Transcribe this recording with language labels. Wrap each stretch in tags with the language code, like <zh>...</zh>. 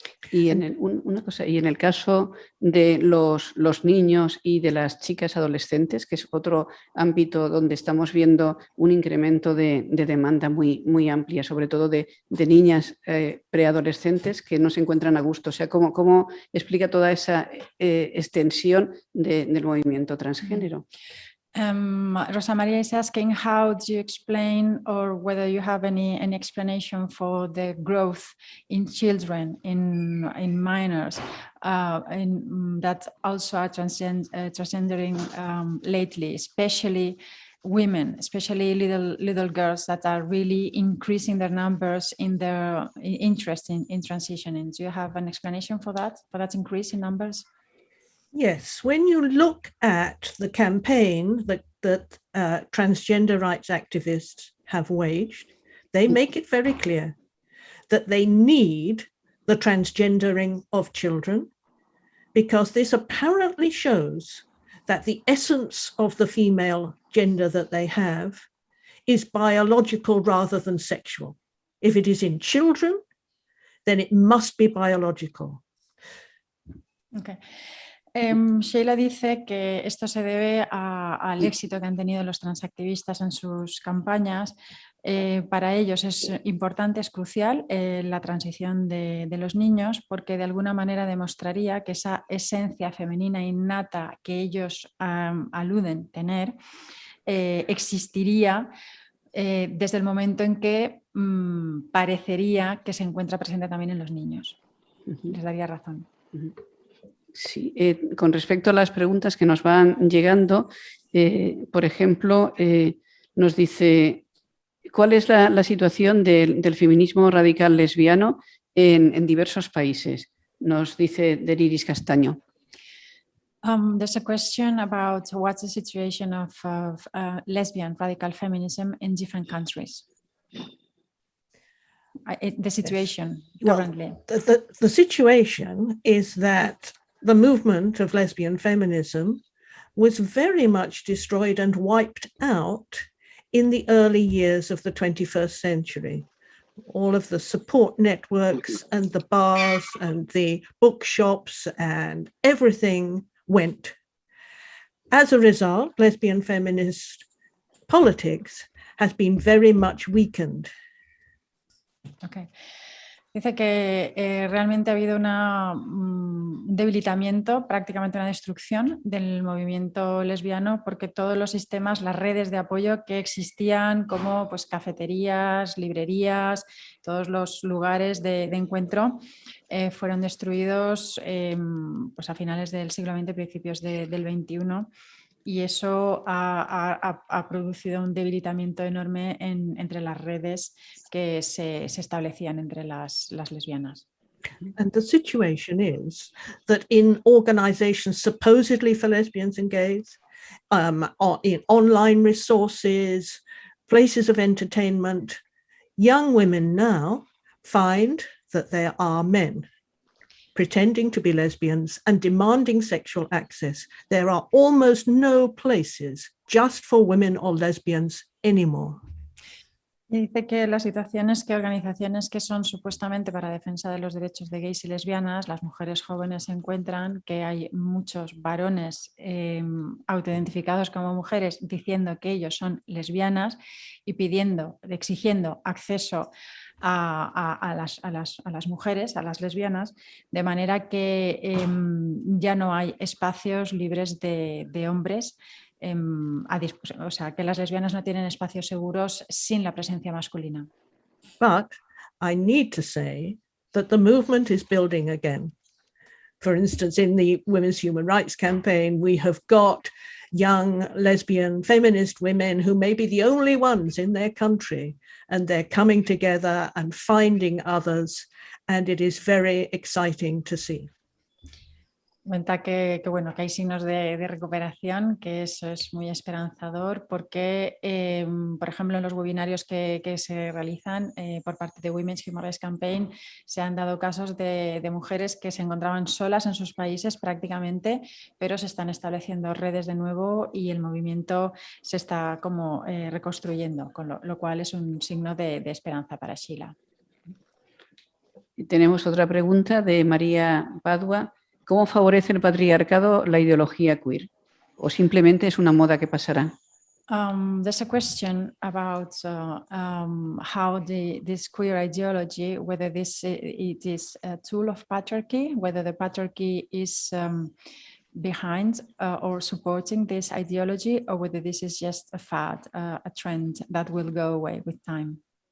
<es>Y en el caso de los niños y de las chicas adolescentes, que es otro ámbito donde estamos viendo un incremento de demanda muy amplia, sobre todo de niñas preadolescentes que no se encuentran a gusto. O sea, ¿cómo explica toda esa extensión del movimiento transgénero?</es> <en>Rosa Maria is asking, how do you explain, or whether you have any explanation for the growth in children, in minors, that also are transgendering lately, especially women, especially little girls that are really increasing their numbers in their interest in transitioning. Do you have an explanation for that increase in numbers? Yes, when you look at the campaign that transgender rights activists have waged, they make it very clear that they need the transgendering of children, because this apparently shows that the essence of the female gender that they have is biological rather than sexual. If it is in children, then it must be biological. Okay.</en> <es>Sheila dice que esto se debe al éxito que han tenido los transactivistas en sus campañas. Para ellos es importante, es crucial la transición de los niños, porque de alguna manera demostraría que esa esencia femenina innata que ellos aluden tener existiría desde el momento en que parecería que se encuentra presente también en los niños. Les daría razón. Sí, con respecto a las preguntas que nos van llegando, por ejemplo, nos dice, ¿cuál es la situación del feminismo radical lesbiano en diversos países? Nos dice Deriris Castaño.</es> <en>There's a question about what's the situation of lesbian radical feminism in different countries. the situation currently? Well, the situation is that the movement of lesbian feminism was very much destroyed and wiped out in the early years of the 21st century. All of the support networks and the bars and the bookshops and everything went. As a result, lesbian feminist politics has been very much weakened. Okay.</en> <es>Dice que realmente ha habido un debilitamiento, prácticamente una destrucción del movimiento lesbiano, porque todos los sistemas, las redes de apoyo que existían, como pues, cafeterías, librerías, todos los lugares de encuentro, fueron destruidos pues a finales del siglo XX, principios del XXI. Y eso ha producido un debilitamiento enorme entre las redes que se establecían entre las lesbianas.</es> <en>And the situation is that in organizations supposedly for lesbians and gays, in online resources, places of entertainment, young women now find that there are men pretending to be lesbians and demanding sexual access. There are almost no places just for women or lesbians anymore.</en> <es>Y dice que la situación es que organizaciones que son supuestamente para defensa de los derechos de gays y lesbianas, las mujeres jóvenes encuentran que hay muchos varones autoidentificados como mujeres diciendo que ellos son lesbianas y exigiendo acceso a las mujeres, a las lesbianas, de manera que ya no hay espacios libres de hombres. O sea, que las lesbianas no tienen espacios seguros sin la presencia masculina.</es> <en>But I need to say that the movement is building again. For instance, in the Women's Human Rights Campaign, we have got young lesbian feminist women who may be the only ones in their country, and they're coming together and finding others, and it is very exciting to see.</en> <es>Comenta que hay signos de recuperación, que eso es muy esperanzador porque, por ejemplo, en los webinarios que se realizan por parte de Women's Human Rights Campaign se han dado casos de mujeres que se encontraban solas en sus países prácticamente, pero se están estableciendo redes de nuevo y el movimiento se está como reconstruyendo, con lo cual es un signo de esperanza para Sheila. Y tenemos otra pregunta de María Padua. ¿Cómo favorece el patriarcado la ideología queer? ¿O simplemente es una moda que pasará?</es> <en>There's a question about how this queer ideology, whether it is a tool of patriarchy, whether the patriarchy is behind or supporting this ideology, or whether this is just a fad, a trend that will go away with time.</en>